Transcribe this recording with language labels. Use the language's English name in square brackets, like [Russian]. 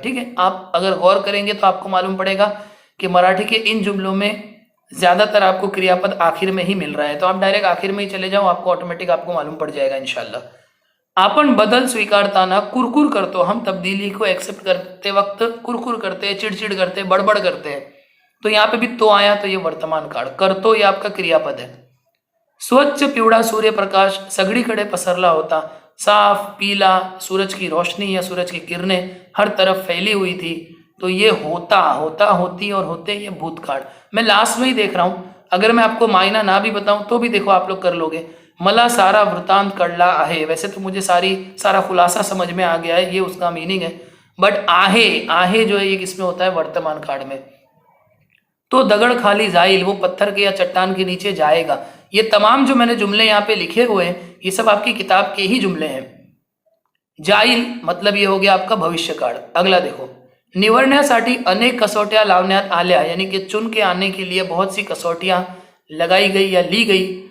[Hindi] ठीक है, आप अगर गौर करेंगे तो आपको मालूम पड़ेगा कि मराठी के इन जुमलों में ज्यादातर आपको क्रियापद आखिर में ही मिल रहा है। तो आप डायरेक्ट आखिर में ही चले जाओ, आपको ऑटोमेटिक आपको मालूम पड़ जाएगा इंशाल्लाह। [Marathi] आपण बदल स्वीकारताना कुरकुर करतो, [Hindi] हम तब्दीली को एक्सेप्ट करते वक्त कुरकुर करते हैं, चिड़चिड़ करते हैं, बड़बड़ करते हैं। तो यहाँ पे भी तो आया, तो ये वर्तमान काळ। करतो ये आपका क्रियापद है। [Marathi] स्वच्छ पिवळा सूर्य प्रकाश सगळीकडे पसरला होता। [Hindi] साफ पीला सूरज की रोशनी या सूरज की किरणें हर तरफ फैली हुई थी। तो ये होता, होता, होती और होते ये भूतकाळ। मैं लास्ट में ही देख रहा हूं, अगर मैं आपको मायना ना भी बताऊं तो भी देखो आप लोग कर लोगे। [Marathi] मला सारा वृतांत कळला आहे, [Hindi] वैसे तो मुझे सारा खुलासा समझ में आ गया है, ये उसका मीनिंग है। बट आहे, आहे जो है ये किसमें होता है, वर्तमान काळ में। [Marathi] तो दगड़ खाली जाइल, [Hindi] वो पत्थर के या चट्टान के नीचे जाएगा। ये तमाम जो मैंने जुमले यहाँ पे लिखे हुए हैं ये सब आपकी किताब के ही जुमले हैं। जाइल मतलब ये हो गया आपका भविष्य काळ। अगला देखो, [Marathi] निवडण्यासाठी अनेक कसौटियां लावण्यात आल्या, [Hindi] यानी कि चुन के आने के लिए बहुत सी कसौटियां लगाई गई या ली गई।